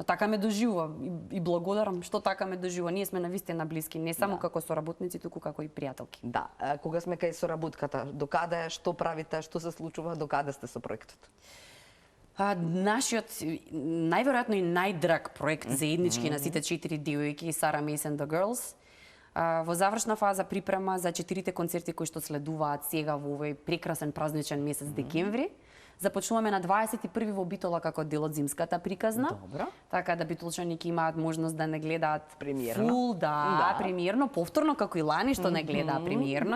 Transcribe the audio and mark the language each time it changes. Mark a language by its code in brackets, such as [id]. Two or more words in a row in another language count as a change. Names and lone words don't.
[mk] Така ме доживува и благодарам што така ме доживува. Ние сме навистина блиски, не само како соработници, туку како и пријателки. Да, кога сме кај соработката, докаде, што правите, што се случува, докаде сте со проектот? Нашиот најверојатно и најдраг проект заеднички на сите 4 девојки Сара Мейс and the Girls во завршна фаза припрема за 4 концерти кои што следуваат сега во овој прекрасен празничен месец декември. Започнуваме на 21 во Битола како дел од зимската приказна. Добро. Така да битолчани имаат можност да не гледаат премиерно. Фул, премиерно, повторно како и лани што не гледаа премиерно.